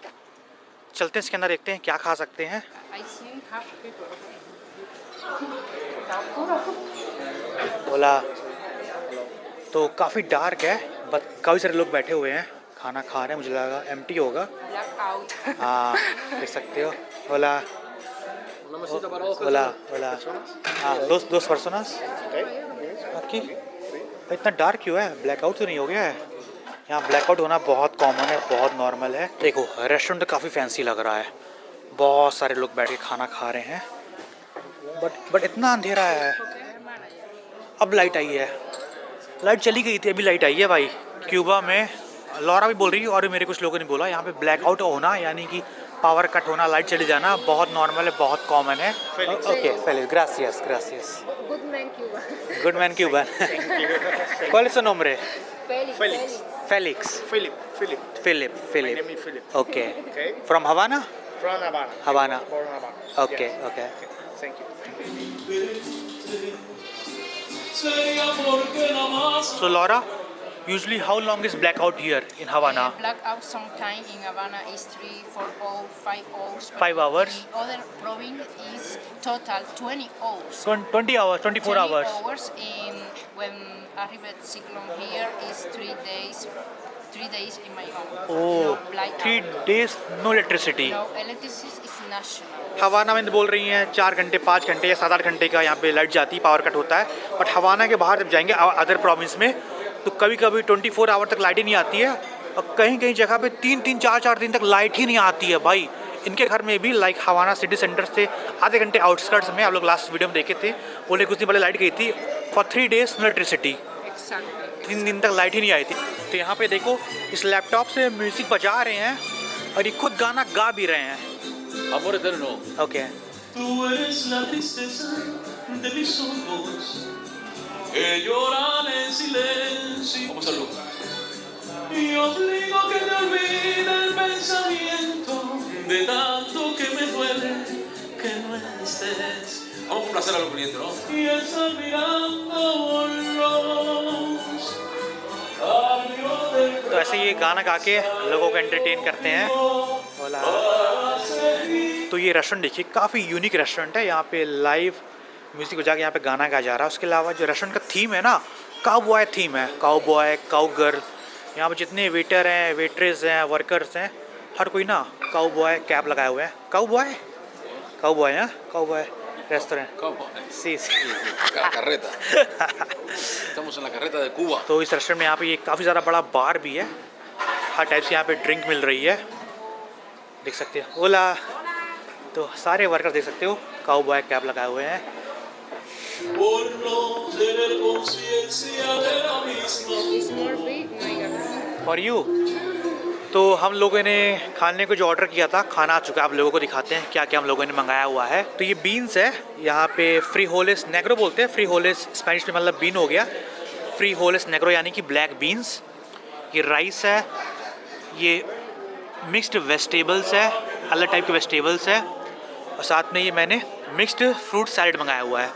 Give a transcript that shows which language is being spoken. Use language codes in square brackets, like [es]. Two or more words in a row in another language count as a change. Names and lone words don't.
[hi] चलते हैं इसके अंदर, देखते हैं क्या खा सकते हैं। बोला तो काफ़ी डार्क है, बट काफ़ी सारे लोग बैठे हुए हैं, खाना खा रहे हैं, मुझे लगा एम्प्टी होगा। [en] Blackout. [hi] हाँ, देख सकते हो। [es] hola hola hola [hi] हाँ, [es] dos personas। [hi] बाकी इतना डार्क क्यों है? ब्लैकआउट तो नहीं हो गया है? यहाँ ब्लैकआउट होना बहुत कॉमन है, बहुत नॉर्मल है। देखो रेस्टोरेंट तो काफ़ी फैंसी लग रहा है, बहुत सारे लोग बैठ के खाना खा रहे हैं, बट इतना अंधेरा है। अब लाइट आई है, लाइट चली गई थी, अभी लाइट आई है भाई। क्यूबा में लॉरा भी बोल रही है और भी मेरे कुछ लोगों ने बोला, यहाँ पे ब्लैकआउट होना यानी कि [en] power cut [hi] होना, लाइट चली जाना बहुत नॉर्मल है, बहुत कॉमन है। [es] okay Felix, gracias gracias. [en] Good man Cuba. good man Cuban. [es] ¿Cuál es su nombre? [en] Felix. Felix. Philip. Philip. My name is Philip. Okay. Okay. From Havana? From Havana. Havana. Born in Havana. Okay, Yeah. okay. Thank you. So Laura, usually how long is blackout here in Havana? Blackout sometime in Havana is 3, 4 hours, 5 hours. 5 hours? The other province is total 20 hours. 20 hours, 24 20 hours. hours in when arrived cyclone here is 3 days. 3 days in my home. Oh, No blackout. 3 days no electricity. No electricity is national. [hi] हवाना में बोल रही हैं 4 घंटे 5 घंटे या 7-8 घंटे का यहाँ पे लाइट जाती है, [en] power cut [hi] होता है। बट हवाना के बाहर जब जाएंगे [en] other province [hi] में तो कभी कभी 24 आवर तक लाइट ही नहीं आती है, और कहीं कहीं जगह पे 3-3 4-4 दिन तक लाइट ही नहीं आती है भाई। इनके घर में भी लाइक हवाना [en] city center [hi] से आधे घंटे आउटस्कर्ट्स में, आप लोग [en] last video [hi] में देखे थे, बोले कुछ दिन पहले लाइट गई थी [en] for 3 days no electricity. Exactly. [hi] 3 दिन तक लाइट ही नहीं आई थी। तो यहाँ पे देखो इस लैपटॉप से म्यूजिक बजा रहे हैं और ये खुद गाना गा भी रहे हैं। [es] Amor eterno. [en] okay [es] Tú eres la tristeza de mis ojos que lloran en silencio. Vamos a verlo. Y obligo que te olvide el pensamiento de tanto que me duele que no estés. Vamos a complacer a los clientes, ¿no? Y estar mirando los cambios del [hi] तो ऐसे ये गाना गा के लोगों को एंटरटेन करते हैं। बोला तो ये रेस्टोरेंट देखिए काफ़ी यूनिक रेस्टोरेंट है, यहाँ पे [en] live music [hi] बजा के यहाँ पे गाना गाया जा रहा है। उसके अलावा जो रेस्टोरेंट का थीम है ना, [en] cowboy theme [hi] है, [en] cowboy cow girl. [hi] यहाँ पे जितने वेटर हैं, वेट्रेस हैं, वर्कर्स हैं, हर कोई ना [en] cowboy cap [hi] लगाए हुए हैं। [en] cowboy cowboy है, cowboy restaurant। [es] ¿Cómo? sí La carreta. Estamos en la carreta de Cuba. [hi] तो इस रेस्टोरेंट में यहाँ पे ये काफ़ी ज़्यादा बड़ा बार भी है, हर टाइप से यहाँ पे ड्रिंक मिल रही है, देख सकते हो। ओला तो सारे वर्कर देख सकते हो [en] cowboy cap [hi] लगाए हुए हैं। Por no tener conciencia de la misma. [en] It's more big, my God. for you. [hi] तो हम लोगों ने खाने को जो ऑर्डर किया था, खाना आ चुका है, आप लोगों को दिखाते हैं क्या क्या हम लोगों ने मंगाया हुआ है। तो ये बीन्स है, यहाँ पे [es] frijoles negro [hi] बोलते हैं, फ्रीहोलेस स्पेनिश में मतलब बीन हो गया, [es] frijoles negro [hi] यानी कि [en] black beans. [hi] ये राइस है, ये [en] mixed vegetables [hi] है, अलग टाइप के वेजिटेबल्स है, और साथ में ये मैंने [en] mixed fruit salad [hi] मंगाया हुआ है।